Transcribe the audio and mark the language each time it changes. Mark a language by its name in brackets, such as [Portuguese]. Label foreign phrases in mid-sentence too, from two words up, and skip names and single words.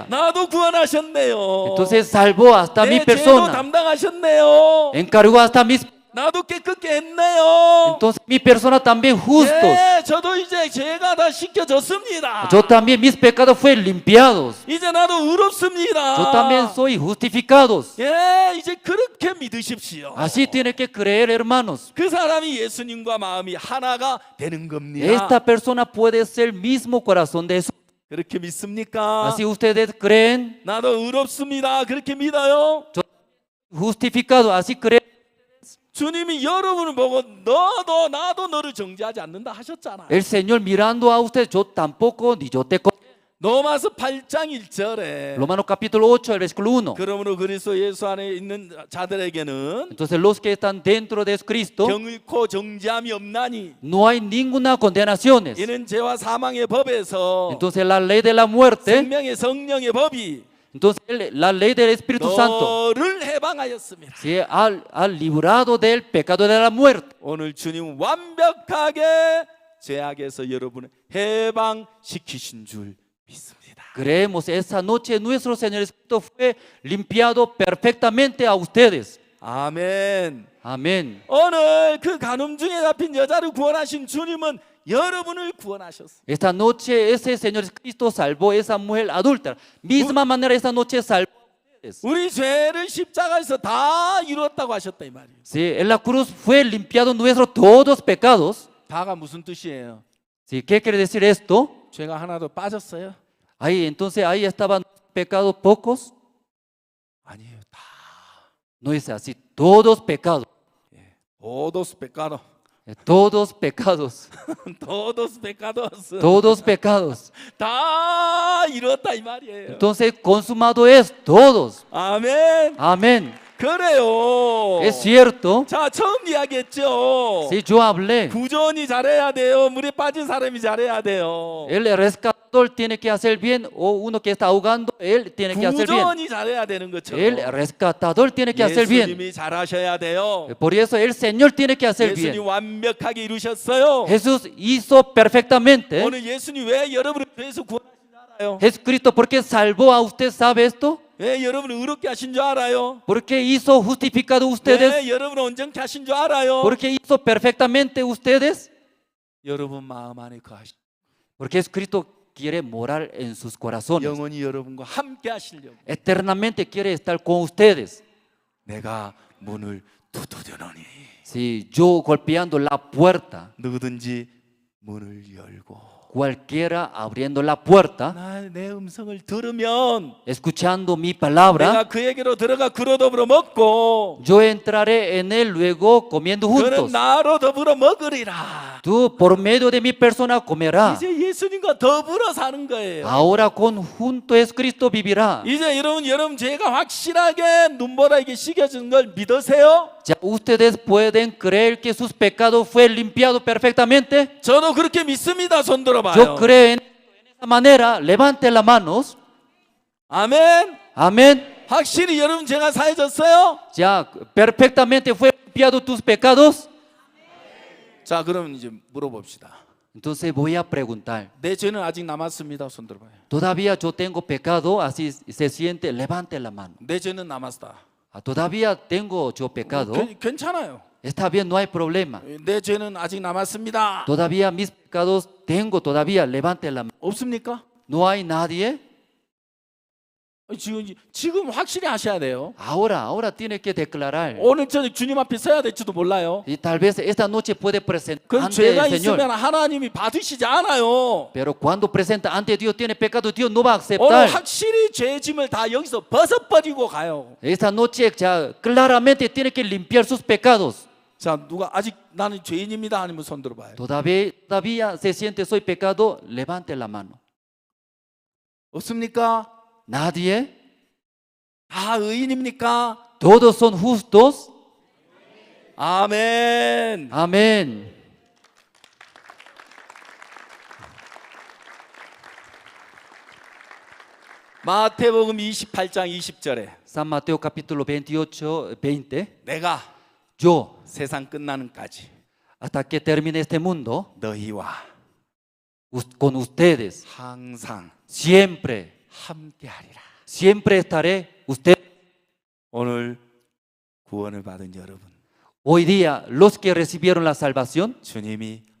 [Korean] 나도 구원하셨네요. [Spanish] Entonces salvó hasta mi [Korean] 내 죄도 [Spanish] persona. [Korean] 담당하셨네요. [Spanish] Encargó hasta mis. [Korean] 나도 깨끗게 했네요. [Spanish] Entonces mi persona también justos. [Korean] 예, 저도 이제 죄가 다 씻겨졌습니다. [Spanish] Yo también mis pecados fueron limpiados. [Korean] 이제 나도 의롭습니다. [Spanish] Yo también soy justificados. [Korean] 예, 이제 그렇게 믿으십시오. [Spanish] Así tiene que creer, hermanos. [Korean] 그 사람이 예수님과 마음이 하나가 되는 겁니다. [Spanish] Esta persona puede ser el mismo corazón de Jesús. [Korean] 그렇게 믿습니까? [Spanish] Así ustedes creen, [Korean] 나도 의롭습니다. 그렇게 믿어요? [Spanish] justificado, así creen. [Korean] 주님이 여러분을 보고 너도 나도 너를 정죄하지 않는다 하셨잖아요. [Spanish] El Señor mirando a usted, yo tampoco, ni yo te condeno. [Korean] 로마서 8장 1절에 [Spanish] Romanos capítulo 8, el versículo 1. [Korean] 그러므로 그리스도 예수 안에 있는 자들에게는 [Spanish] Entonces los que están dentro de Cristo, [Korean] 경의코 정죄함이 없나니 [Spanish] no hay ninguna condenación. [Korean] 이는 죄와 사망의 법에서 [Spanish] Entonces la ley de la muerte, [Korean] 생명의 성령의 법이 [Spanish] entonces la ley del Espíritu Santo, [Korean] 너를 해방하였습니다. [Spanish] se ha librado del pecado de la muerte. [Korean] 오늘 주님 완벽하게 죄악에서 여러분을 해방시키신 줄 믿습니다. [Spanish] Creemos esa noche nuestro Señor Jesucristo fue limpiado perfectamente a ustedes. [Korean] 아멘. [Spanish] Amén. [Korean] 오늘 그 간음 중에 잡힌 여자를 구원하신 주님은 여러분을 구원하셨어요. [Spanish] Esta noche ese Señor Jesucristo salvó a esa mujer adúltera. Misma manera esta noche salvó a ustedes. [Korean] 우리 죄를 십자가에서 다 이루었다고 하셨다 이 말이에요. [Spanish] Sí, en la cruz fue limpiado nuestros todos pecados. [Korean] 다가 무슨 뜻이에요? [Spanish] Sí, ¿qué quiere decir esto? [Korean] 죄가 하나도 빠졌어요? [Spanish] Ahí, entonces ahí estaban pecados pocos. [Korean] 아니에요. 다. [Spanish] No es así, todos pecados. Todos pecados. Todos pecados. Todos pecados. Todos pecados. [Korean] 다 이루었다 이 말이에요. [Spanish] Entonces consumado es todos. [Korean] 아멘. [Spanish] Amén. [Korean] 그래요. [Spanish] Es cierto. [Korean] 자, 처음 이야기했죠. [Spanish] Sí, yo hablé. [Korean] 구조원이 잘해야 돼요. 물에 빠진 사람이 잘해야 돼요. [Spanish] El rescatador tiene que hacer bien, o uno que está ahogando, él tiene que hacer bien. [Korean] 구조원이 잘해야 되는 것처럼 [Spanish] El rescatador tiene que hacer bien. [Korean] 예수님이 잘하셔야 돼요. [Spanish] Por eso el Señor tiene que hacer [Korean] 예수님 [Spanish] bien. [Korean] 완벽하게 이루셨어요. [Spanish] Jesús hizo perfectamente. [Korean] 오늘 예수님 왜 여러분을 죄에서 구원하신 줄 알아요? [Spanish] Jesucristo, ¿por qué salvó a usted? ¿Sabe esto? [Korean] 왜 여러분을 의롭게 하신 줄 알아요? [Spanish] ¿Por qué hizo justificado ustedes? [Korean] 왜 여러분을 온전케 하신 줄 알아요? [Spanish] ¿Por qué hizo perfectamente ustedes? [Korean] 여러분 마음 안에 거하시. [Spanish] Porque Jesucristo quiere morar en sus corazones. [Korean] 영원히 여러분과 함께 하시려고. [Spanish] Eternamente quiere estar con ustedes. [Korean] 내가 문을 두드려노니 [Spanish] Si yo golpeando la puerta, [Korean] 누구든지 문을 열고 [Spanish] cualquiera abriendo la puerta, [Korean] 내 음성을 들으면 [Spanish] escuchando mi palabra, [Korean] 내가 그에게로 들어가 그로 더불어 먹고 [Spanish] yo entraré en él luego comiendo [Korean] 그는 [Spanish] juntos. [Korean] 나로 더불어 먹으리라. [Spanish] Tú por medio de mi persona comerás. [Korean] 이제 예수님과 더불어 사는 거예요. [Spanish] Ahora junto a Cristo vivirá. [Korean] 이제 여러분 죄가 확실하게 눈보라에게 씻겨진 걸 믿으세요? [Spanish] Ya ustedes pueden creer que sus pecados fue limpiado perfectamente. [Korean] 저도 그렇게 믿습니다. 손 들어봐요. [Spanish] Yo creo en esa manera. Levante las manos. [Korean] 아멘. [Spanish] Amén. [Korean] 확실히 여러분 죄가 사해졌어요? [Spanish] Ya perfectamente fue limpiado tus pecados. [Korean] 자, 그럼 이제 물어봅시다. [Spanish] Entonces voy a preguntar. [Korean] 내 죄는 아직 남았습니다. 손 들어봐요. [Spanish] Todavía yo tengo pecado, así se siente, levante la mano. [Korean] 내 죄는 남았다. [Spanish] Todavía tengo yo pecado. [Korean] 괜찮아요. [Spanish] Está bien, no hay problema. [Korean] 내 죄는 아직 남았습니다. [Spanish] Todavía mis pecados tengo, todavía levante la mano. [Korean] 없습니까? [Spanish] ¿No hay nadie? [Korean] 지금 확실히 하셔야 돼요. [Spanish] Ahora tiene que declarar. [Korean] 오늘 저녁 주님 앞에 서야 될지도 몰라요. [Spanish] Y tal vez esta noche puede presentar [Korean] 그 [Spanish] ante [Korean] 죄가 [Spanish] el Señor. [Korean] 있으면 하나님이 받으시지 않아요. [Spanish] Pero cuando presenta ante Dios tiene pecado, Dios no va a [Korean] 오늘 [Spanish] aceptar. [Korean] 확실히 죄짐을 다 여기서 벗어버리고 가요. [Spanish] Esta noche ya claramente tiene que limpiar sus pecados. [Korean] 자, 누가 아직 나는 죄인입니다 아니면 손 들어봐요. [Spanish] Todavía se siente soy pecado, levante la mano. [Korean] 없습니까? [Spanish] Nadie. [Korean] 다 의인입니까? [Spanish] Todos son justos. [Korean] 아멘. [Spanish] Amén. [Korean] 마태복음 28장 20절에 [Spanish] San Mateo capítulo 28, 20. [Korean] 내가 [Spanish] Yo, [Korean] 세상 끝나는까지 [Spanish] hasta que termine este mundo, [Korean] 너희와 [Spanish] con ustedes, [Korean] 항상 [Spanish] siempre [Korean] 함께하리라. [Spanish] Siempre estaré usted. [Korean] 오늘 구원을 받은 여러분, [Spanish] Hoy día, los que recibieron la salvación,